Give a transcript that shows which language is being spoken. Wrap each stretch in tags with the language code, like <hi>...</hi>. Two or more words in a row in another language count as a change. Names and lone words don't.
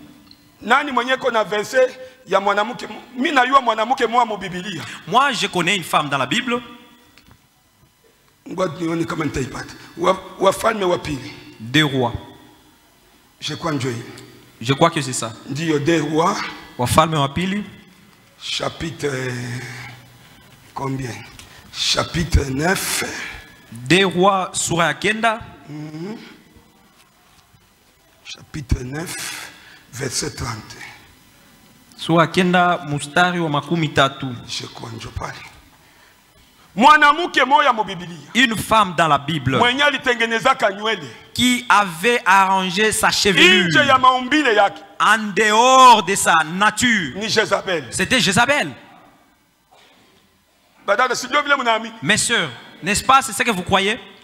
<fr>Moi je connais une femme dans la Bible. Deux rois. Je crois que c'est ça. Deux rois.</fr> <sw>Wafalme wa pili.</sw> <fr>Chapitre combien? Chapitre 9. Deux rois</fr> <sw>sura ya kenda.</sw> <fr>Chapitre 9 verset 30.</fr> <sw>Sura kenda mustari wa makumi tatu.</sw> <fr>Je crois que je parle. Une femme dans la Bible qui avait arrangé sa chevelure en dehors de sa nature. C'était Jézabel. Mes sœurs, n'est-ce pas, c'est ce que vous croyez?</fr>